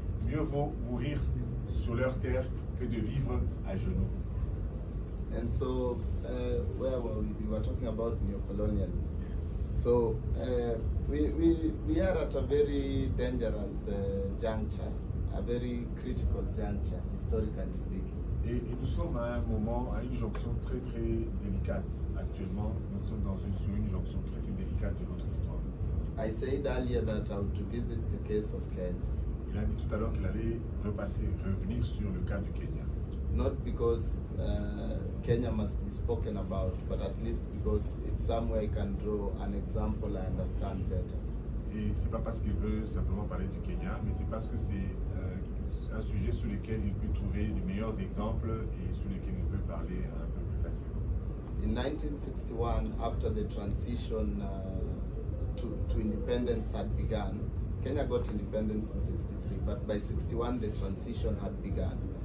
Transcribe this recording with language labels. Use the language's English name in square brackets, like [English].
[French] Mieux vaut mourir sur leur terre que de vivre à genoux. [English] And so, where were we? We were talking about neo-colonialism. So, we are at a very dangerous juncture, a very critical juncture, historically speaking. [French] Et nous sommes à un moment, à une jonction très très délicate actuellement. Nous sommes sur une jonction très très délicate de notre histoire. [English] I said earlier that I would revisit the case of Kenya. [French] Il a dit tout à l'heure qu'il allait revenir sur le cas du Kenya. [English] Not because Kenya must be spoken about, but at least because it's somewhere I can draw an example I understand better. [French] Et c'est pas parce qu'il veut simplement parler du Kenya, mais c'est parce que c'est un sujet sur lequel il peut trouver les meilleurs exemples et sur lequel il peut parler un peu plus facilement. [English] In 1961, after the transition to independence had begun, Kenya got independence in 63, but by 61 the transition had begun.